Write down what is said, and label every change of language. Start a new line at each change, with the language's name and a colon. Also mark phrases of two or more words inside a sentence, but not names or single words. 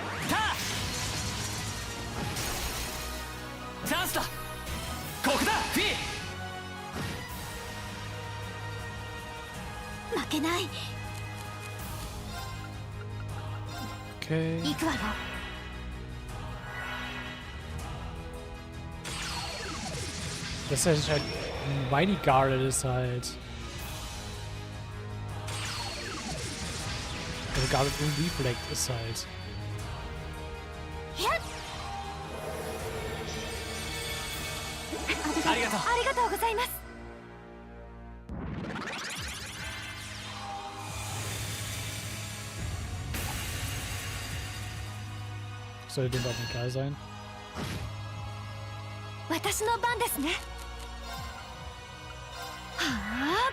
Japanese: チャンスだ。ここだ。フィ負けない。
German: Okay.
Japanese: 行くわよ。
German: Das ist halt. Mighty Guard ist halt. Also Guard und Reflect ist halt.
Japanese: ありがとう。ありがとうございます。
German: Sollte dem doch egal sein.
Japanese: 私の番ですね。はあ。